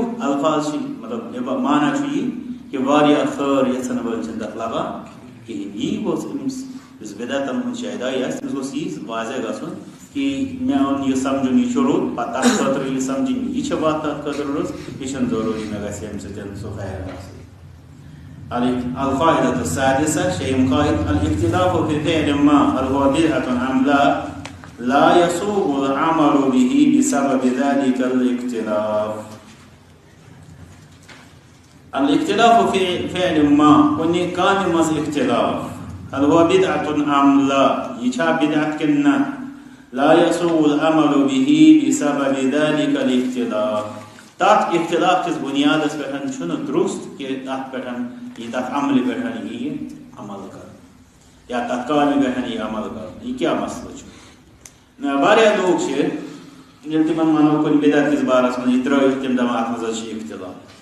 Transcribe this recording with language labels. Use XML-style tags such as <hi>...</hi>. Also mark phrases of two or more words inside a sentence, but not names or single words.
<ks>الفاظ چھِ مطلب معنی چھُ یہِ کہِ واریاہ خٲر یژھن وٲلۍ چھِنہٕ تتھ لبان کِہیٖنۍ. یی گوٚژھ أمِس یُس بدعتن ہُنٛد شیدائی آسہِ تٔمِس گوٚژھ یی واضح گژھُن کہِ مےٚ اوٚن یہِ سمجھُن یہِ چھُ رُت پتہٕ تتھ خٲطرٕ یہِ سمجھِنۍ یہِ چھِ وتھ تتھ خٲطرٕ رٕژ یہِ چھُنہٕ ضروٗری مےٚ گژھِ اَمہِ سۭتۍ سُہ خیر آسُن.</ks> <ar>القاعدة السادسة شيء قائد الاختلاف في فعل ما هل هو بدعة أم لا يسوغ العمل به بسبب ذلك الاختلاف. الاختلاف في فعل ما</ar> <ks>كوني كان مز</ks> <ar>اختلاف هل هو بدعة أم لا يشا بدعة كنا لا يسوغ العمل به بسبب ذلك الاختلاف.</ar> <ks>تات اختلاف کس بنیادس پٮ۪ٹھ چھُنہٕ درست کہِ تتھ پٮ۪ٹھ یہِ تتھ عملہِ پٮ۪ٹھ یِیہِ عمل کرنہٕ یا تتھ کامہِ پٮ۪ٹھ یِیہِ عمل کرنہٕ. یہِ کیٛاہ مسلہٕ چھُ واریاہ لوٗکھ چھِ ییٚلہِ تِمن ونو کُنہِ بدعت کِس بارس منٛز یہِ ترٲیِو تِم دپان اتھ منٛز حظ چھُ اختلاف.</ks>